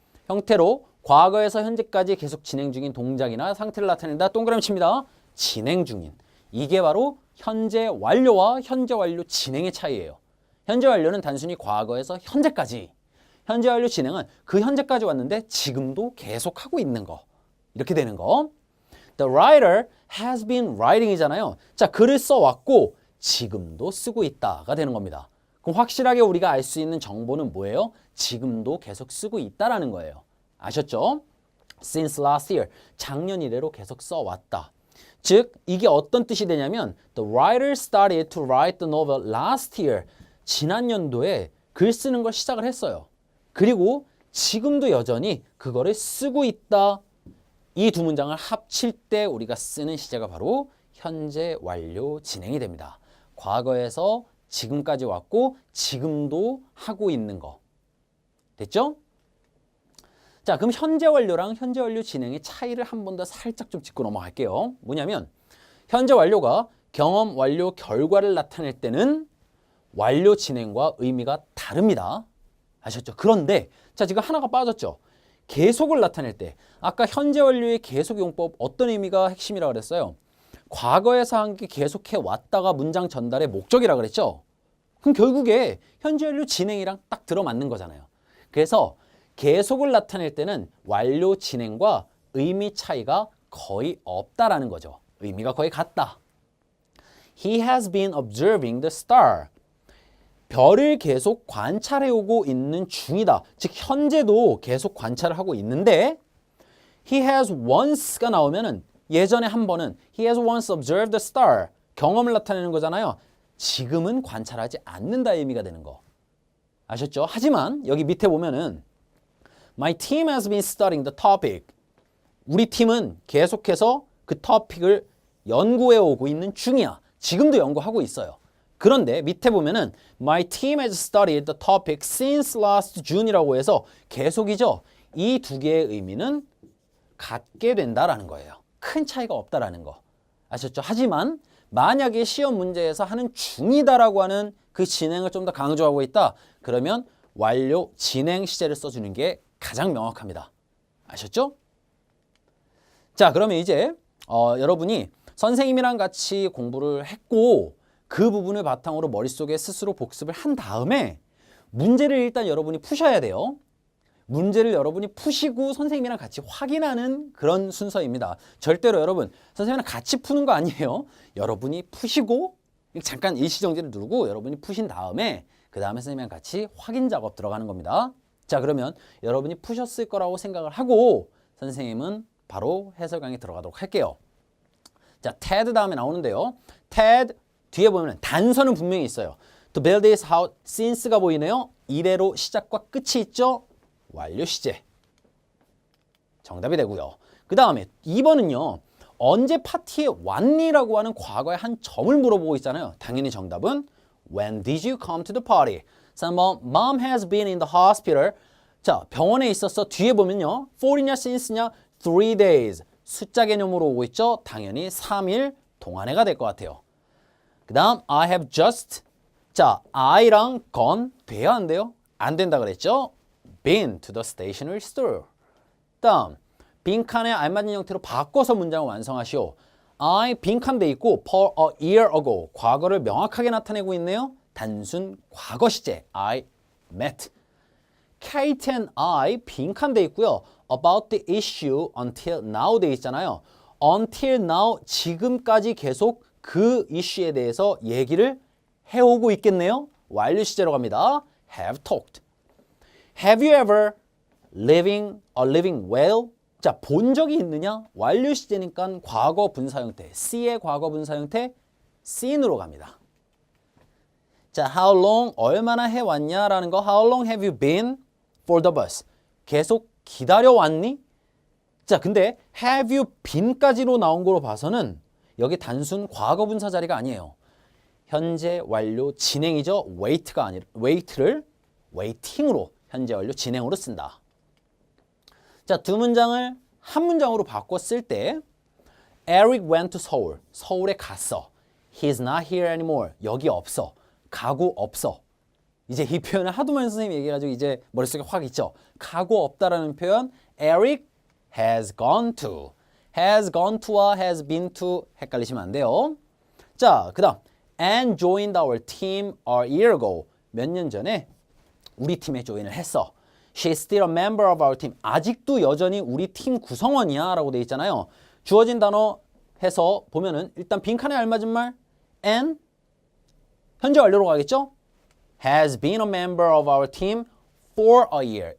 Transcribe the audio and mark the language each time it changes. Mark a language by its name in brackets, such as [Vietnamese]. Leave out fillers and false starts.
[Korean] 형태로 과거에서 현재까지 계속 진행 중인 동작이나 상태를 나타낸다. 동그라미 칩니다. 진행 중인. 이게 바로 현재 완료와 현재 완료 진행의 차이예요. 현재 완료는 단순히 과거에서 현재까지. 현재 완료 진행은 그 현재까지 왔는데 지금도 계속하고 있는 거. 이렇게 되는 거. [English] The writer has been writing이잖아요. [Korean] 자, 글을 써왔고 지금도 쓰고 있다가 되는 겁니다. 그럼 확실하게 우리가 알 수 있는 정보는 뭐예요? 지금도 계속 쓰고 있다라는 거예요. 아셨죠? [English] Since last year, [Korean] 작년 이래로 계속 써왔다. 즉, 이게 어떤 뜻이 되냐면 [English] The writer started to write the novel last year. [Korean] 지난 연도에 글 쓰는 걸 시작을 했어요. 그리고 지금도 여전히 그거를 쓰고 있다. 이 두 문장을 합칠 때 우리가 쓰는 시제가 바로 현재 완료 진행이 됩니다. 과거에서 지금까지 왔고 지금도 하고 있는 거. 됐죠? 자, 그럼 현재 완료랑 현재 완료 진행의 차이를 한 번 더 살짝 좀 짚고 넘어갈게요. 뭐냐면 현재 완료가 경험 완료 결과를 나타낼 때는 완료 진행과 의미가 다릅니다. 아셨죠? 그런데 자, 지금 하나가 빠졌죠? 계속을 나타낼 때 아까 현재 완료의 계속 용법 어떤 의미가 핵심이라고 그랬어요? 과거에서 한 게 계속해 왔다가 문장 전달의 목적이라고 그랬죠? 그럼 결국에 현재 완료 진행이랑 딱 들어맞는 거잖아요. 그래서 계속을 나타낼 때는 완료 진행과 의미 차이가 거의 없다라는 거죠. 의미가 거의 같다. [English] He has been observing the star. [Korean] 별을 계속 관찰해오고 있는 중이다. 즉 현재도 계속 관찰을 하고 있는데 [English] he has once [Korean] 가 나오면은 예전에 한 번은 [English] he has once observed a star [Korean] 경험을 나타내는 거잖아요. 지금은 관찰하지 않는다의 의미가 되는 거. 아셨죠? 하지만 여기 밑에 보면은 [English] My team has been studying the topic. [Korean] 우리 팀은 계속해서 그 토픽을 연구해 오고 있는 중이야. 지금도 연구하고 있어요. 그런데 밑에 보면은 [English] My team has studied the topic since last June이라고 해서 계속이죠. [Korean] 이 두 개의 의미는 같게 된다라는 거예요. 큰 차이가 없다라는 거. 아셨죠? 하지만 만약에 시험 문제에서 하는 중이다라고 하는 그 진행을 좀 더 강조하고 있다. 그러면 완료 진행 시제를 써주는 게 가장 명확합니다. 아셨죠? 자, 그러면 이제 여러분이 선생님이랑 같이 공부를 했고 그 부분을 바탕으로 머릿속에 스스로 복습을 한 다음에 문제를 일단 여러분이 푸셔야 돼요. 문제를 여러분이 푸시고 선생님이랑 같이 확인하는 그런 순서입니다. 절대로 여러분 선생님이랑 같이 푸는 거 아니에요. 여러분이 푸시고 잠깐 일시정지를 누르고 여러분이 푸신 다음에 그 다음에 선생님이랑 같이 확인 작업 들어가는 겁니다. 자, 그러면 여러분이 푸셨을 거라고 생각을 하고 선생님은 바로 해설 강의 들어가도록 할게요. 자, TED 다음에 나오는데요. TED 뒤에 보면 단서는 분명히 있어요. [English] To build this house, since가 보이네요. [Korean] 이래로 시작과 끝이 있죠. 완료 시제. 정답이 되고요. 그 다음에 2번은요. 언제 파티에 왔니?라고 하는 과거의 한 점을 물어보고 있잖아요. 당연히 정답은 [English] When did you come to the party? 3번 Mom has been in the hospital. [Korean] 자, 병원에 있었어. 뒤에 보면요. [English] for이냐 since냐 3 days. [Korean] 숫자 개념으로 오고 있죠. 당연히 3일 동안에가 될 것 같아요. [English] 그 다음 I have just. [Korean] 자, I랑 gone 돼야 안 돼요? 안 된다 그랬죠? [English] Been to the stationery store. [Korean] 다음 빈칸에 알맞은 형태로 바꿔서 문장을 완성하시오. I 빈칸 돼 있고 [English] for a year ago [Korean] 과거를 명확하게 나타내고 있네요. 단순 과거 시제 [English] I met. Kate and I [Korean] 빈칸 돼 있고요. [English] About the issue until now [Korean] 돼 있잖아요. Until now 지금까지 계속 그 이슈에 대해서 얘기를 해오고 있겠네요. 완료 시제로 갑니다. [English] Have talked. Have you ever living well? [Korean] 자, 본 적이 있느냐? 완료 시제니까 과거 분사 형태, C의 과거 분사 형태, seen으로 갑니다. [English] 자, how long, [Korean] 얼마나 해왔냐라는 거, [English] how long have you been for the bus? [Korean] 계속 기다려왔니? 자, 근데 have you been까지로 나온 거로 봐서는 여기 단순 과거 분사 자리가 아니에요. 현재 완료 진행이죠. wait가 아니라 wait를 waiting으로 현재 완료 진행으로 쓴다. 자, 두 문장을 한 문장으로 바꿔 쓸 때 [English] Eric went to Seoul. [Korean] 서울에 갔어. [English] He's not here anymore. [Korean] 여기 없어. 가고 없어. 이제 이 표현을 하도 많이 선생님이 얘기해가지고 이제 머릿속에 확 있죠. 가고 없다라는 표현 [English] Eric has gone to. [Korean] has gone to와 has been to 헷갈리시면 안 돼요. 자, 그 다음 [English] and joined our team a year ago. [Korean] 몇 년 전에 우리 팀에 조인을 했어. [English] She's still a member of our team. [Korean] 아직도 여전히 우리 팀 구성원이야 라고 돼 있잖아요. 주어진 단어 해서 보면은 일단 빈칸에 알맞은 말 and 현재 완료로 가겠죠? [English] Has been a member of our team for a year.